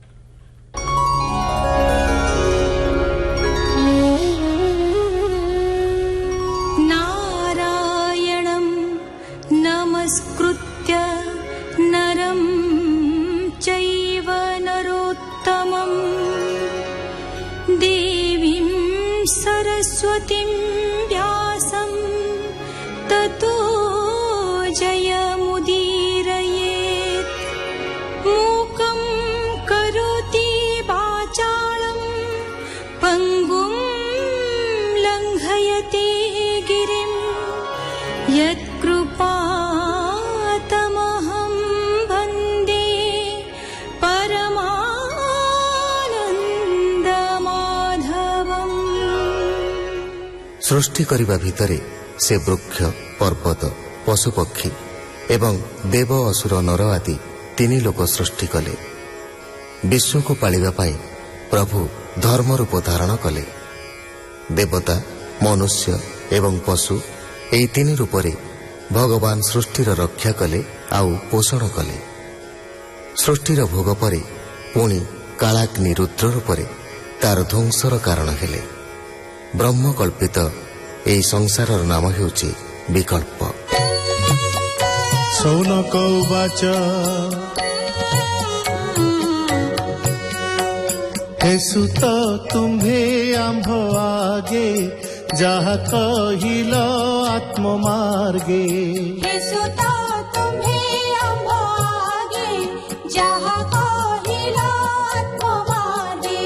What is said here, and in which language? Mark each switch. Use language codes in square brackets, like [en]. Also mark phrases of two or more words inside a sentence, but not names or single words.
[sa] ନାରାୟଣଂ ନମସ୍କୃତ୍ୟ ନରଂ ଚୈବ ନରୋତ୍ତମଂ ଦେବୀଂ ସରସ୍ୱତୀଂ ବ୍ୟାସଂ ତतो ଜୟମୁଦୀରୟେତ୍। मूकं करोति वाचालं पङ्गुं लङ्घयते गिरिं यत्कृपातमहं वन्दे परमानन्दमाधवम्। [or] ସୃଷ୍ଟି କରିବା ଭିତରେ ସେ ବୃକ୍ଷ ପର୍ବତ ପଶୁପକ୍ଷୀ ଏବଂ ଦେବ ଅସୁର ନର ଆଦି ତିନି ଲୋକ ସୃଷ୍ଟି କଲେ। ବିଶ୍ୱ କୁ ପାଳିବା ପାଇଁ ପ୍ରଭୁ ଧର୍ମ ରୂପ ଧାରଣ କଲେ। ଦେବତା ମନୁଷ୍ୟ ଏବଂ ପଶୁ ଏହି ତିନି ରୂପରେ ଭଗବାନ ସୃଷ୍ଟିର ରକ୍ଷା କଲେ ଆଉ ପୋଷଣ କଲେ। ସୃଷ୍ଟିର ଭୋଗ ପରେ ପୁଣି କାଳାଗ୍ନି ରୁଦ୍ର ରୂପରେ ତାର ଧ୍ୱଂସର କାରଣ ହେଲେ। ବ୍ରହ୍ମ କଳ୍ପିତ ଏହି ସଂସାରର ନାମ ହେଉଛି ବିକଳ୍ପ। [sa] शौनक उवाच [or] ହେ ସୁତ ତୁମ୍ଭେ ଆମ୍ଭ ଆଗେ ଯାହା କହିଲ ଆତ୍ମ ମାର୍ଗେ। ହେ ସୁତ ତୁମ୍ଭେ ଆମ୍ଭ ଆଗେ ଯାହା କହିଲ ଆତ୍ମ ମାର୍ଗେ।